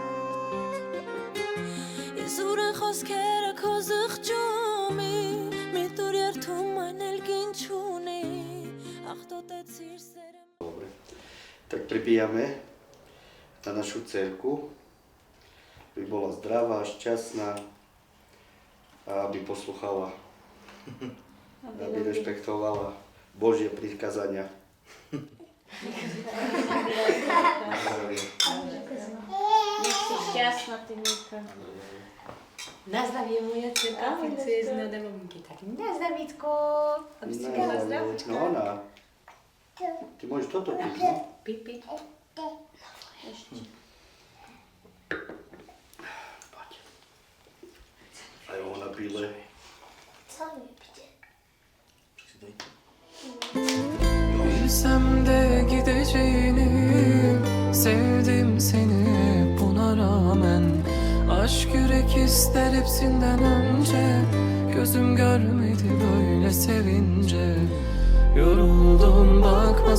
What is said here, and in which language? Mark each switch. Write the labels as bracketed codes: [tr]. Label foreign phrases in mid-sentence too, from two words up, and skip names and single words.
[hy] Ես ուր են խոսքերը քո զղջումի Մի տուր երթում այն էլ գին չունի Ախտոտեցիր սերը [sk] Dobre. Tak pripijame na našu dcerku, aby bola zdravá, šťastná a aby posluchala, aby rešpektovala Božie prikázania. Nech si šťastná, ty Mika. Na zdravie moja dcerka, princezna domovinky. Tak na zdravítko. Aby si mala zdravúčka. No ona. Ty môžeš toto piť, no? Pipi. Poď. Aj ona pile. [tr] Bilsem de gideceğini Sevdim seni buna rağmen Aşk yürek ister hepsinden önce Gözüm görmedi böyle sevince Yoruldum bakma